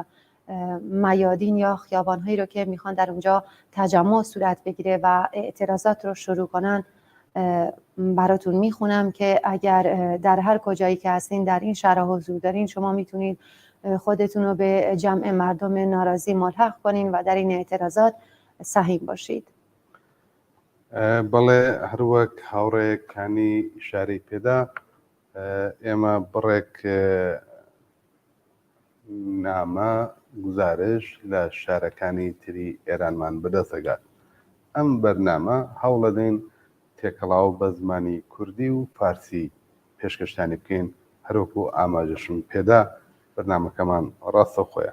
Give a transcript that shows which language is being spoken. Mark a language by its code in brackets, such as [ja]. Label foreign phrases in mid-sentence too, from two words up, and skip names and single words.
[fa] میادین یا خیابان‌هایی رو که میخوان در اونجا تجمع صورت بگیره و اعتراضات رو شروع کنن براتون میخونم که اگر در هر کجایی که هستین در این شهرها حضور دارین شما میتونید خودتون رو به جمع مردم ناراضی ملحق کنین و در این اعتراضات سهیم باشید. [ckb] بەڵێ هەروەک هاوڕێکانی شاری پێدا ئێمە بڕێک نامە گزارش لە شارەکانی تری ئێرانمان بەدەستەگات. ئەم بەرنامە هەوڵەدەین تێکەڵاو بە زمانی کوردی و فارسی پێشکەشتانی بکەین هەروەکو ئاماژەشم پێدا بەرنامەکەمان ڕاستەوخۆیە.